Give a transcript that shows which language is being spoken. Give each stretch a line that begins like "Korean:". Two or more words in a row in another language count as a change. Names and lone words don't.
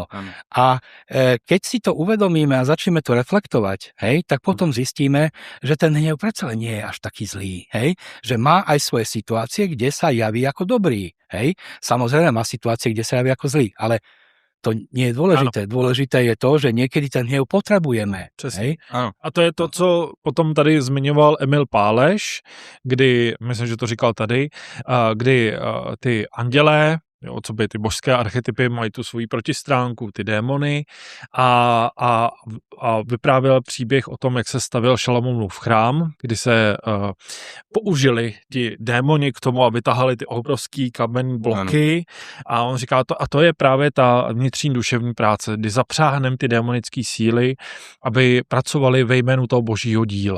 Slovak: A keď si to uvedomíme a začneme to reflektovať, tak potom zistíme, že ten hnev predsa nie je až taký zlý. Že má aj svoje situácie, kde sa javí ako dobrý. Samozrejme má situácie, kde sa javí ako zlý, ale to nie je dôležité.
Czech: Ano.
Slovak: Dôležité je to, že niekedy ten hnev potrebujeme.
Czech: A to je to, co potom tady zmiňoval Emil Páleš, kdy, myslím, že to říkal tady, kdy ty andělé, co by ty božské archetypy mají tu svoji protistránku, ty démony a vyprávěl příběh o tom, jak se stavil Šalamounův chrám, kdy se použili ti démoni k tomu, aby tahali ty obrovský kamenné bloky a on říká a to je právě ta vnitřní duševní práce, kdy zapřáhneme ty démonické síly, aby pracovali ve jménu toho božího díla.